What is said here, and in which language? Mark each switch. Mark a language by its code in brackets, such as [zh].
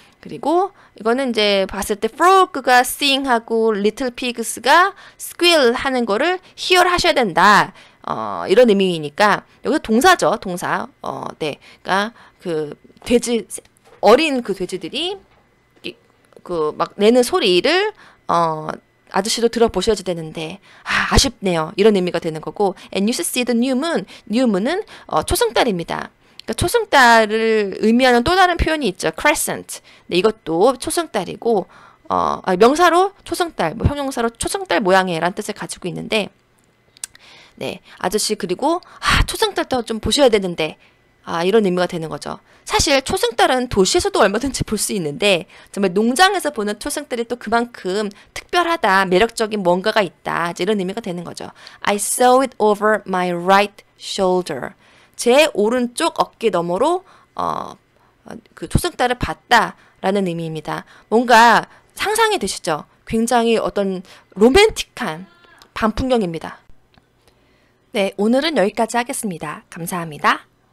[ko] 그리고 이거는 이제 봤을 때 frog가 sing하고 little pigs가 squeal 하는 거를 hear 하셔야 된다. 이런 의미니까 여기서 동사죠. 동사. 네. 그러니까 그 돼지 어린 그 돼지들이 그 막 내는 소리를 아저씨도 들어보셔야지 되는데 아쉽네요. 이런 의미가 되는 거고 [en] and you should see the new moon. [ko] new moon은 초승달입니다. 그러니까 초승달을 의미하는 또 다른 표현이 있죠. [en] crescent. [ko] 네, 이것도 초승달이고 명사로 초승달, 뭐 형용사로 초승달 모양이라는 뜻을 가지고 있는데 네, 아저씨 그리고 초승달도 좀 보셔야 되는데 이런 의미가 되는 거죠. 사실 초승달은 도시에서도 얼마든지 볼 수 있는데 정말 농장에서 보는 초승달이 또 그만큼 특별하다, 매력적인 뭔가가 있다. 이런 의미가 되는 거죠. [en] I saw it over my right shoulder. [ko] 제 오른쪽 어깨 너머로 그 초승달을 봤다라는 의미입니다. 뭔가 상상이 되시죠? 굉장히 어떤 로맨틱한 밤 풍경입니다. 네, 오늘은 여기까지 하겠습니다. 감사합니다.